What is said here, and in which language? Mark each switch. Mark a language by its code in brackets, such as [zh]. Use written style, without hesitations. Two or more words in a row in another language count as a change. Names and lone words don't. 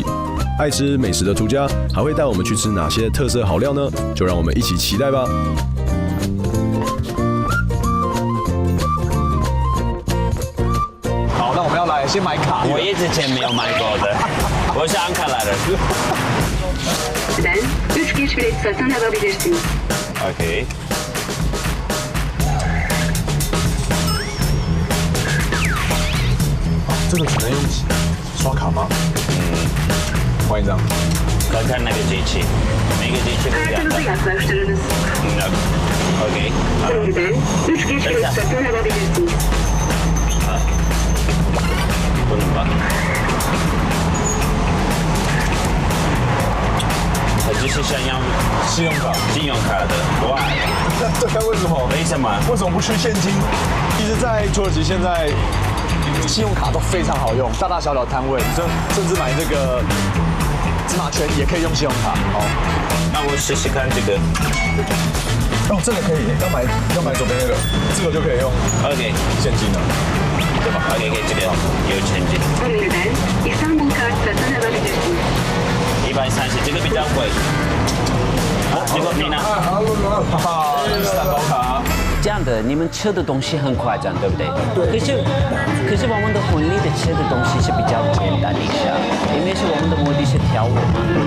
[zh] 爱吃美食的涂家还会带我们去吃哪些特色好料呢？就让我们一起期待吧。好，那我们要来先买卡。我之前没有买过的，我是安卡来的。 [tr] Ben 3 geç bilet satın alabilirsiniz. [zh] OK。这个只能用刷卡吗？换一张。看看那个机器，每个机器不一样的。 [tr] Kartınızı yaklaştırınız. [zh] OK。 [tr] Ben 3 geç bilet satın alabilirsiniz. [zh] 不能吧？我就是想要信用卡的，哇！对，为什么？为什么？为什么不去现金？其实，在土耳其现在信用卡都非常好用，大大小小摊位，甚至买这个芝麻圈也可以用信用卡。好，那我试试看这个。哦，这个可以，要买左边那个，这个就可以用 OK 现金了，对吧？OK， 这个有现金。 [tr] Ömer'den İstanbul kart satın alabilirsiniz. [zh] 130，这个比较贵。好，这个你呢？哈哈，蛋糕卡。这样的，你们吃的东西很夸张，对不对？对。可是我们的婚礼的吃的东西是比较简单一下，因为是我们的目的是跳舞嘛。